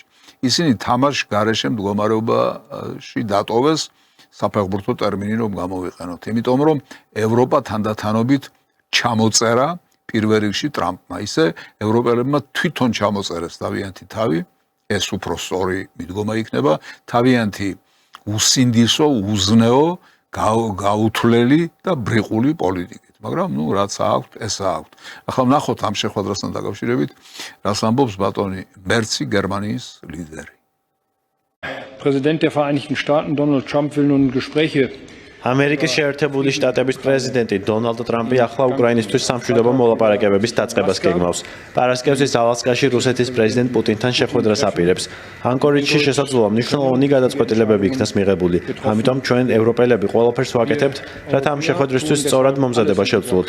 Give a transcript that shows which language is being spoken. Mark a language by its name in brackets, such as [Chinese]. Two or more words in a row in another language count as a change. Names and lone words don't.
[Georgian] ისინი თამაშ გარეშე მდგომარეობაში დატოვეს საფეხბურთო ტერმინი რომ გამოვიყენოთ, იმიტომ რომ ევროპა თანდათანობით ჩამოწერა პირველ რიგში ტრამპმა, ისე ევროპელებმა თვითონ ჩამოწერეს თავიანთი თავი, ეს უფრო სწორი მიდგომა იქნება, თავიანთი უსინდისო, უზნეო, გაუთვლელი და ბრიყული პოლიტიკით. მაგრამ ნუ რაც აქვთ, ეს აქვთ. ახლა ვნახოთ ამ შეხვედრასთან დაკავშირებით, რას ამბობს ბატონი მერცი, გერმანიის ლიდერი. [German] Präsident der Vereinigten Staaten Donald Trump will nun Gespräche [Georgian] ამერიკის შეერთებული შტატების პრეზიდენტი დონალდ ტრამპი ახლა უკრაინისთვის სამშვიდობო მოლაპარაკებების დაწყებას გეგმავს. პარასკევს ის ალასკაში რუსეთის პრეზიდენტ პუტინთან შეხვედრას აპირებს. ანკორიჯში შესაძლოა მნიშვნელოვანი გადაწყვეტილებები იქნას მიღებული. ამიტომ ჩვენ ევროპელები ყველაფერს ვაკეთებთ, რათა ამ შეხვედრისთვის სწორად მომზადება შევძლოთ.